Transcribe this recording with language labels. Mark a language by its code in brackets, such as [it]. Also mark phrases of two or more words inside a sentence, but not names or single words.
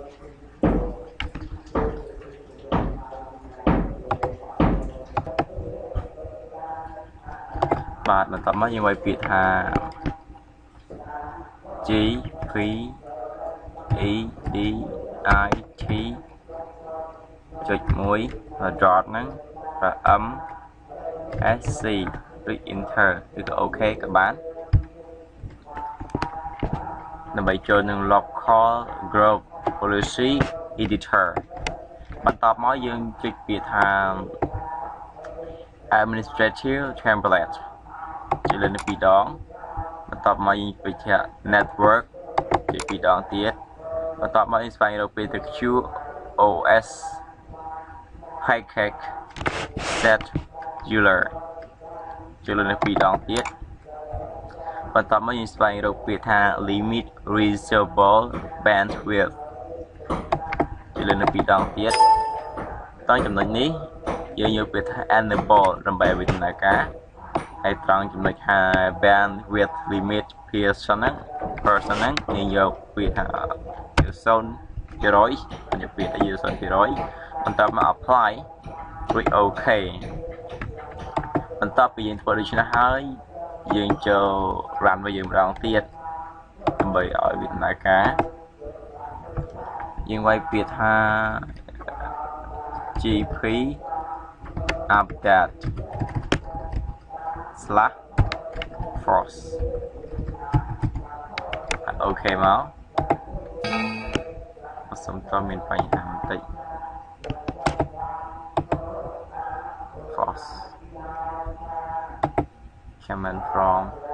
[km] បន្ទាប់មកយើងវាយពាក្យថា G P E D I T ចុច1 dot ហ្នឹងប្រើ M S C ឬ enter ឬក៏ OK ក៏បាន ដើម្បីចូលនឹង [en] local group policy editor [km] បន្ទាប់មកយើងចុចពាក្យថា [en] administrative template [km] ចុចលើនេះ2ដងបន្ទាប់មកយើងពេច network ចុច2ដងទៀតបន្ទាប់មកយើងស្វែងរកពាក្យទៅ [en] QoS package scheduler [km] ចុចលើនេះ2ដងទៀតបន្ទាប់មកយើងស្វែងរក ពាក្យថា [en] limit reachable bandwidth [km] ចុចលើនេះ2ដងទៀតតចំណុចនេះយើងយកពាក្យថា enable ដើម្បីឲ្យវាដំណើរការហើយត្រង់ចំណុចថា [en] bandwidth limit person [km] ហ្នឹងយើងយកពាក្យថា 0% យកពាក្យថា 0% បន្ទាប់មក apply រួច OK បន្ទាប់ពីយើងធ្វើដូច្នេះហើយយើងចូល run វាយើងម្ដងទៀតដើម្បីឲ្យវាដំណើរការយើងវាយពាក្យថា [en] GP update /force [km] អូខេមក សុំតើមានបញ្ហាបន្តិច [en] force command from